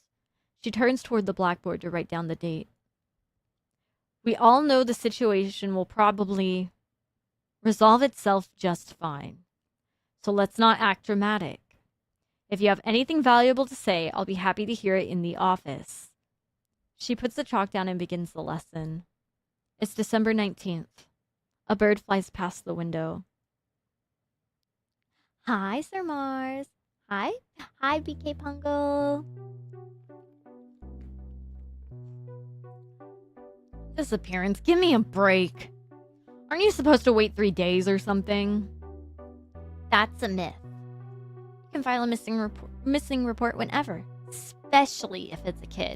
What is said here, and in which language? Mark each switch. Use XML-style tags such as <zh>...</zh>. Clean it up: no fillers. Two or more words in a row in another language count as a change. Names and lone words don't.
<en>She turns toward the blackboard to write down the date. We all know the situation will probably resolve itself just fine. So let's not act dramatic. If you have anything valuable to say, I'll be happy to hear it in the office. She puts the chalk down and begins the lesson. It's December 19th. A bird flies past the window. Hi, Sir Mars. Hi. Hi, BK Pungo. Disappearance. Give me a break. Aren't you supposed to wait 3 days or something? That's a myth. You can file a missing report whenever, especially if it's a kid.</en>